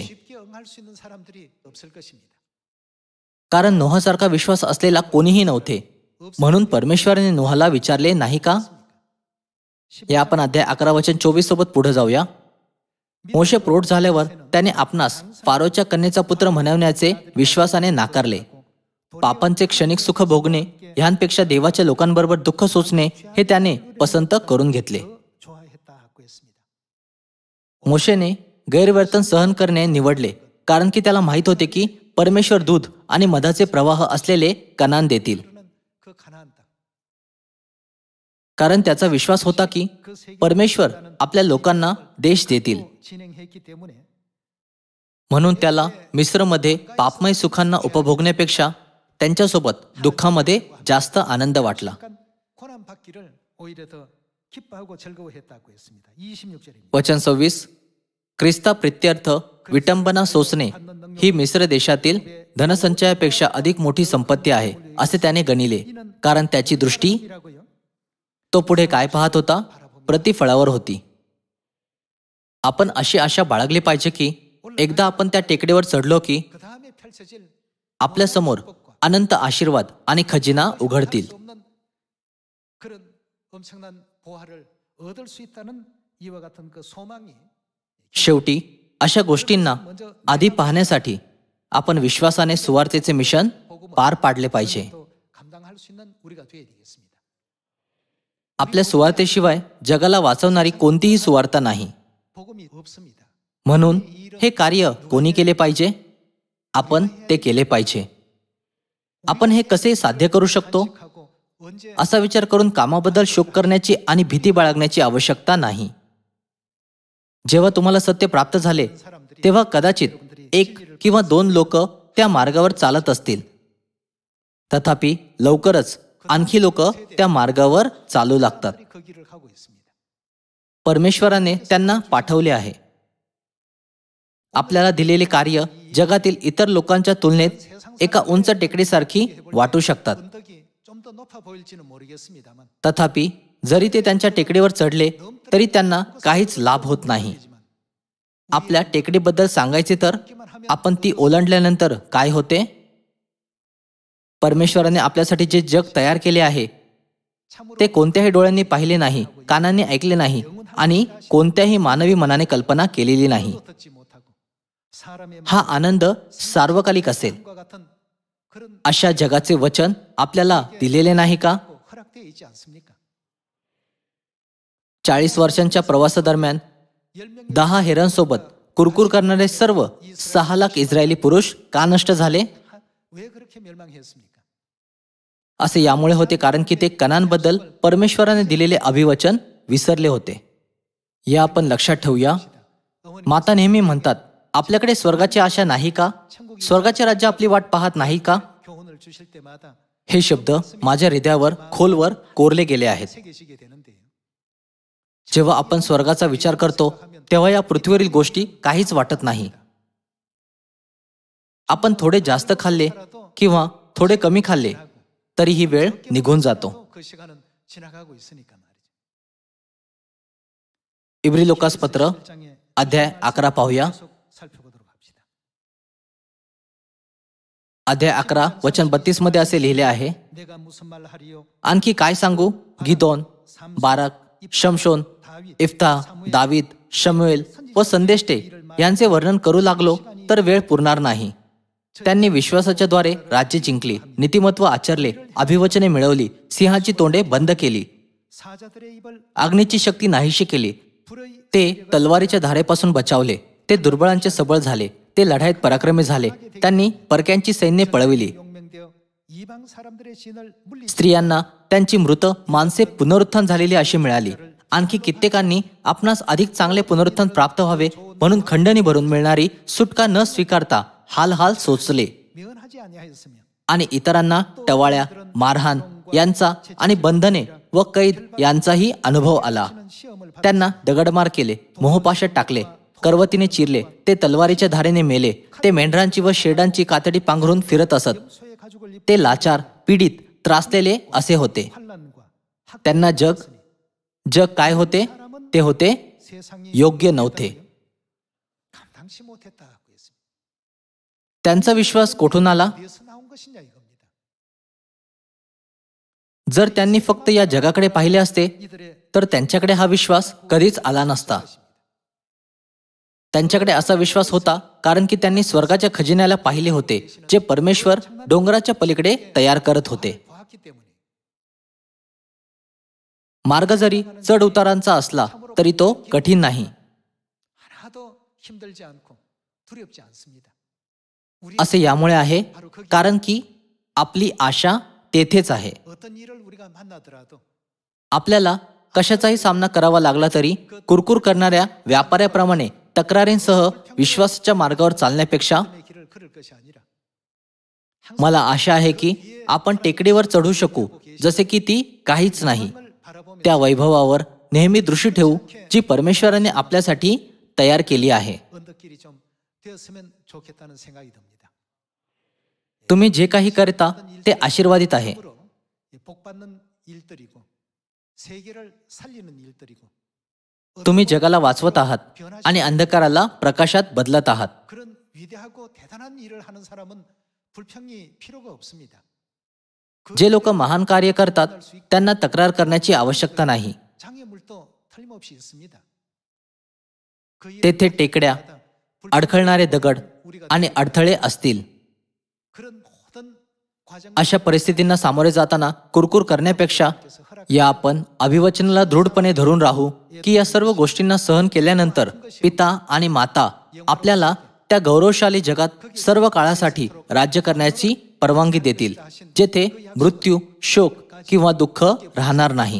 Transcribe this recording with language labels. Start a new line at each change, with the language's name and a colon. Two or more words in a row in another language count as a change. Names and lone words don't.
Korean: 쉽게 응할 수 있는 사람들이 없을 것입니다.
Marathi: कारण नोहासारखा विश्वास असलेला कोणीही नव्हते. म्हणून परमेश्वराने नोहाला विचारले नाही का? या आपण अध्याय 11 वचन 24 सोबत पुढे जाऊया. मोशे प्रौढ झाल्यावर त्याने आपणास फारोच्या कन्येचा पुत्र म्हणवण्याचे विश्वासाने नाकारले. पापांचे क्षणिक सुख भोगणे ह्यांपेक्षा देवाच्या लोकांबरोबर दुःख सोचणे हे त्याने पसंत करून घेतले.
Korean: 좋아했다고 했습니다.
Marathi: मोशेने गैरवर्तन सहन करणे निवडले कारण की त्याला माहित होते की परमेश्वर दूध आणि मधाचे प्रवाह असलेले कनान देतील.
Korean: 그는 그 가나안 땅
Marathi: कारण त्याचा विश्वास होता की परमेश्वर आपल्या लोकांना देश देतील.
Korean: 진행했기 때문에
Marathi: म्हणून त्याला मिस्रमध्ये पापमय सुखांना उपभोगण्यापेक्षा त्यांच्यासोबत दुःखामध्ये जास्त आनंद वाटला.
Korean: 약간 고난 받기를 오히려 더 기뻐하고 즐거워했다고 했습니다. 26절입니다.
Marathi: वचन 26. ख्रिस्ता प्रित्यर्थ विटंबना सोसणे ही मिस्र देशातील धनसंचयापेक्षा अधिक मोठी संपत्ती आहे असे त्याने गणिले, कारण त्याची दृष्टी
Korean: 이라고요.
Marathi: तो पुढे काय पाहत होता? प्रतिफळावर होती. आपण अशी आशा बाळगली पाहिजे की एकदा आपण त्या टेकडीवर चढलो की
Korean: 그 다음에 펼쳐질
Marathi: आपल्या समोर अनंत आशीर्वाद आणि खजिना उघडतील.
Korean: 수 없는 그런 엄청난 보화를 얻을 수 있다는 이와 같은 그 소망이
Marathi: शेवटी अशा गोष्टींना आधी पाहण्यासाठी आपण विश्वासाने सुवार्तेचे मिशन पार पाडले पाहिजे.
Korean: 또 감당할 수 있는 우리가 되어야 되겠습니다.
Marathi: आपल्या सुवार्तेशिवाय जगाला वाचवणारी कोणतीही सुवार्ता नाही.
Korean: 복음이 없습니다.
Marathi: म्हणून हे कार्य कोणी केले पाहिजे? आपण ते केले पाहिजे. आपण हे कसे साध्य करू शकतो?
Korean: 하고 언제
Marathi: असा विचार करून कामाबद्दल शोक करण्याची आणि भीती बाळगण्याची आवश्यकता नाही. जेव्हा तुम्हाला सत्य प्राप्त झाले तेव्हा कदाचित 1 किंवा 2 लोक त्या मार्गावर चालत असतील. तथापि लवकरच आणखी लोक त्या मार्गावर चालू लागतात.
Korean: 그 길을 가고 있습니다.
Marathi: परमेश्वराने त्यांना पाठवले आहे. आपल्याला दिलेले कार्य जगातील इतर लोकांच्या तुलनेत एका उंच टेकडीसारखी वाटू शकतात.
Korean: 언덕이 좀 더 높아 보일지는 모르겠습니다만
Marathi: तथापि जरी ते त्यांच्या टेकडीवर चढले तरी त्यांना काहीच लाभ होत नाही. आपल्या टेकडीबद्दल सांगायचे तर आपण ती ओलांडल्यानंतर काय होते? परमेश्वराने आपल्यासाठी जे जग तयार केले आहे ते कोणत्याही डोळ्यांनी पाहिले नाही, कानांनी ऐकले नाही आणि कोणत्याही मानवी मनाने कल्पना केलेली नाही.
Korean: 또 듣지 못하고 사람의
Marathi: हा आनंद सार्वकालिक असेल.
Korean: 마음과 같은 그런
Marathi: अशा जगाचे वचन आपल्याला दिलेले नाही का?
Korean: 허락되어 있지 않습니까?
Marathi: 40 वर्षांच्या प्रवासादरम्यान
Korean: 10명
Marathi: 10 हेरांसोबत कुरकुर करणारे सर्व 6 लाख इस्रायली पुरुष का नष्ट झाले?
Korean: 왜 그렇게 멸망했습니까?
Marathi: असे यामुळे होते कारण की ते कनानबद्दल परमेश्वराने दिलेले अभिवचन विसरले होते. या आपण लक्षात ठेवूया. माता नेहमी म्हणतात, आपल्याकडे स्वर्गाची आशा नाही का? स्वर्गाचे राज्य आपली वाट पाहत नाही का?
Korean: 교훈을 주실 때마다
Marathi: हे शब्द माझ्या हृदयावर खोलवर कोरले गेले आहेत.
Korean: 새기시게 되는데요.
Marathi: जेव्हा आपण स्वर्गाचा विचार करतो तेव्हा या पृथ्वीवरील गोष्टी काहीच वाटत नाही. आपण थोडे जास्त खाल्ले किंवा थोडे कमी खाल्ले तरी ही वेळ निघून जातो.
Korean: 그 시간은 지나가고 있으니까 말이죠.
Marathi: इब्री लोकास पत्र
Korean: 1장에
Marathi: अध्याय 11 पाहूया.
Korean: 계속 살펴보도록 합시다.
Marathi: अध्याय 11 वचन 32 मध्ये असे लिहिले आहे,
Korean: 내가 무슨 말 하리요?
Marathi: आणखी काय सांगू? गिदोन, बाराक, शमशोन, इफ्ता, दावीद, शमुएल व संदेष्टे यांचे वर्णन करू लागलो तर वेळ पुरणार नाही. त्यांनी विश्वासाच्या द्वारे राज्य जिंकली, नीतिमत्व आचरले, अभिवचने मिळवली, सिंहाची तोंडे बंद केली,
Korean: 사자들의 입을
Marathi: अग्नीची शक्ती नाहीशी केली.
Korean: 불의
Marathi: ते तलवारीच्या धारेपासून बचावले. ते दुर्बळांचे सबळ झाले. ते लढाईत पराक्रमी झाले. त्यांनी परक्यांची सैन्य पळविली.
Korean: 용맹되어 이방 사람들의 진을 물리
Marathi: स्त्रियांना त्यांची मृत माणसे पुनरुत्थान झालेली अशी मिळाली. आणखी कित्येकांनी आपणास अधिक चांगले पुनरुत्थान प्राप्त व्हावे म्हणून खंडणी भरून मिळणारी सुटका न स्वीकारता हाल हाल सोचले
Korean: 면하지 아니하였으며
Marathi: आणि इतरांना टवाळ्या, मारहाण यांचा आणि बंधने व कैद यांचाही अनुभव आला.
Korean: 시험을 받
Marathi: त्यांना दगडमार केले, मोहपाशात टाकले, करवतीने चिरले, ते तलवारीच्या धारेने मेले. ते मेंढरांची व शेडांची कातडी पांघरून फिरत असत.
Korean: 소의 가죽을 입
Marathi: ते लाचार, पीडित, त्रासलेले असे होते.
Korean: 환란과
Marathi: त्यांना जग काय होते? ते होते
Korean: 세상이
Marathi: योग्य नव्हते.
Korean: 감당치 못했다고 했습니다.
Marathi: त्यांचा विश्वास कोठून आला?
Korean: 어디에서 나온 것이냐 이겁니다.
Marathi: जर त्यांनी फक्त या जगाकडे पाहिले असते
Korean: 이들의
Marathi: तर त्यांच्याकडे हा विश्वास कधीच आला नसता. त्यांच्याकडे असा विश्वास होता कारण की त्यांनी स्वर्गाच्या खजिन्याला पाहिले होते, जे परमेश्वर डोंगराच्या पलीकडे तयार करत होते.
Korean: 보았기 때문에
Marathi: मार्ग जरी चढ उतारांचा असला तरी तो कठीण नाही.
Korean: 하나도 힘들지 않고 두렵지 않습니다. 우리
Marathi: असे यामुळे आहे कारण की आपली आशा तेथेच आहे.
Korean: 어떤 일을 우리가 만나더라도
Marathi: आपल्याला कशाचाही सामना करावा लागला तरी कुरकुर करणाऱ्या व्यापाऱ्याप्रमाणे तक्रारींसह विश्वासाच्या मार्गावर चालण्यापेक्षा
Korean: 믿음의 길을 걸을 것이 आ니라
Marathi: मला आशा आहे की आपण टेकडीवर चढू शकू जसे की ती काहीच नाही.
Korean: 을 바라보며
Marathi: त्या वैभवावर नेहमी दृष्टी ठेवू जी परमेश्वराने आपल्यासाठी तयार केली आहे.
Korean: 언덕길이 좀 되었으면 좋겠다는 생각이 듭니다.
Marathi: तुम्ही जे काही करता ते आशीर्वादित आहे.
Korean: 으로 복받는 일들이고 세계를 살리는 일들이고
Marathi: तुम्ही जगाला वाचवत आहात आणि अंधकाराला प्रकाशात बदलत आहात.
Korean: 그런 위대하고 대단한 일을 하는 사람은 불평이 필요가 없습니다.
Marathi: जे लोक महान कार्य करतात त्यांना तक्रार करण्याची आवश्यकता नाही.
Korean: 장애물도 틀림없이 있습니다. 그 일을
Marathi: तेथे टेकड्या, अडखळणारे दगड आणि अडथळे असतील.
Korean: 그런 모든 과정
Marathi: अशा परिस्थितींना सामोरे जाताना कुरकुर करण्यापेक्षा या आपण अभिवचनाला दृढपणे धरून राहू की या सर्व गोष्टींना सहन केल्यानंतर पिता आणि माता आपल्याला त्या गौरवशाली जगात सर्व काळासाठी राज्य करण्याची परवानगी देतील जेथे मृत्यू, शोक किंवा दुःख राहणार नाही.